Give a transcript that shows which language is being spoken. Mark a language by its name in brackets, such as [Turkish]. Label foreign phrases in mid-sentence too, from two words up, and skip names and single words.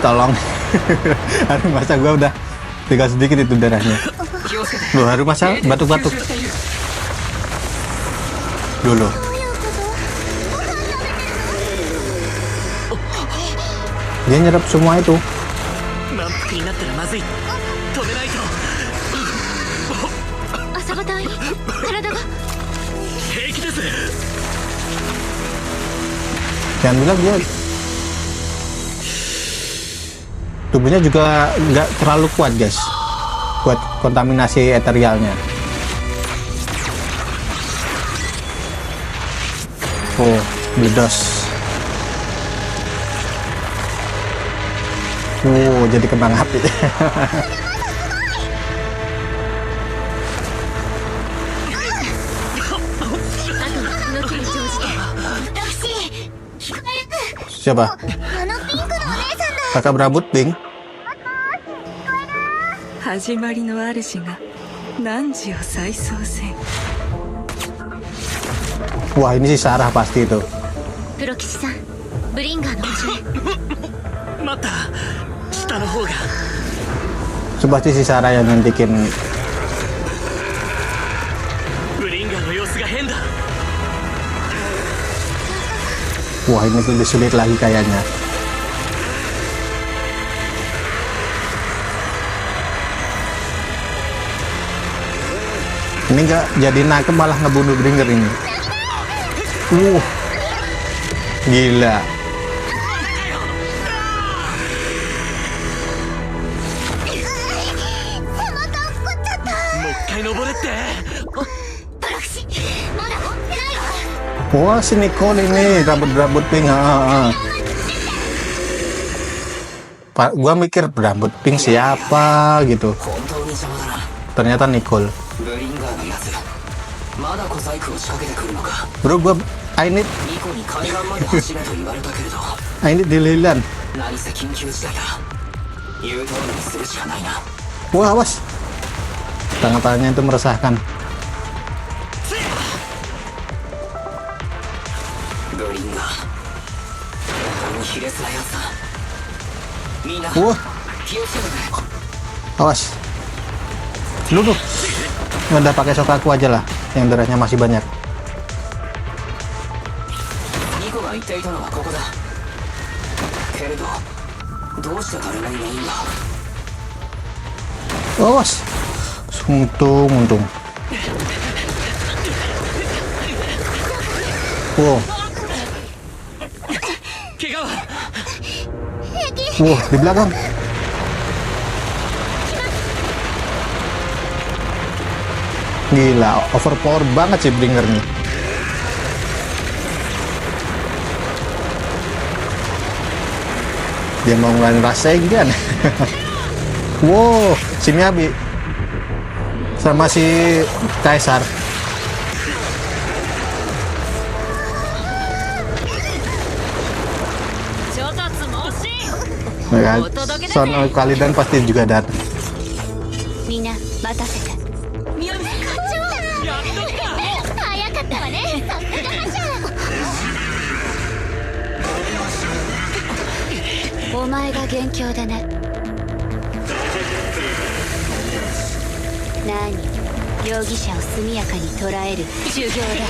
[Indonesian] Tolong. Aduh, masa gua udah tinggal sedikit itu darahnya. Loh, Haru masa batuk-batuk. Dulu. Dia nyerap semua itu. [Japanese] 満腹になったらまずい。止めないと。朝方隊員体が平気です。 [Indonesian] Jangan bilang dia tubuhnya juga nggak terlalu kuat guys buat kontaminasi eterialnya. Oh, meledos. Oh, jadi kembang api. [Japanese] あと動きに乗じてロクシー [Indonesian] Siapa? [Japanese] あのピンクのお姉さんだ [Indonesian] Kakak berambut pink. [Japanese] 始まりの主が汝を再創せん。 [Indonesian] Wah, ini si Sarah pasti itu. [Japanese] プロ騎士さんブリンガーの場所へ待った。下の方が。 [Indonesian] Itu pasti si Sarah yang nunjukin. [Japanese] ブリンガーの様子が変だ。 [Indonesian] Wah, ini lebih sulit lagi kayaknya. Ini nggak jadi nangkep malah ngebunuh Bringer ini. Gila. [Japanese] もう一回登れって。プロ騎士まだ持ってないわ [Indonesian] Wah, si Nicole ini rambut pink. Gua mikir rambut pink siapa gitu. [Japanese] 本当に邪魔だな。 [Indonesian] Ternyata Nicole. [Japanese] ブリンガーのやつ。まだ小細工を仕掛けてくるのか。 [English] Bro, I need [Japanese] ニコに海岸まで走れと言われたけれど。 dililan. 何せ緊急事態だ。言う通りにするしかないな。 [Indonesian] Wah, awas. Tangan-tangannya itu meresahkan. [Japanese] ブリンガー。あの卑劣なやつだ。みんな [Indonesian] Wah, [Japanese] 気をつけてくれ。 [Indonesian] awas. Lu tuh. Udah pakai Shokaku aja lah, yang darahnya masih banyak. [Japanese] ニコが言っていたのはここだ。けれど、どうして誰もいないんだ。 [Indonesian] Awas. Untung. Wow. [Japanese] 怪我は [Indonesian] Wah, di belakang. Gila, overpower banget sih Bringer nih. Dia mau ngeluarin Rasengan. Wow, si Miyabi sama si Kaisar. Nah, Son Kalidan pasti juga datang. [Japanese] みんな待たせて宮部課長やっと来た早かったわねさすが課長お前が元凶だね何容疑者を速やかに捕らえる修行だ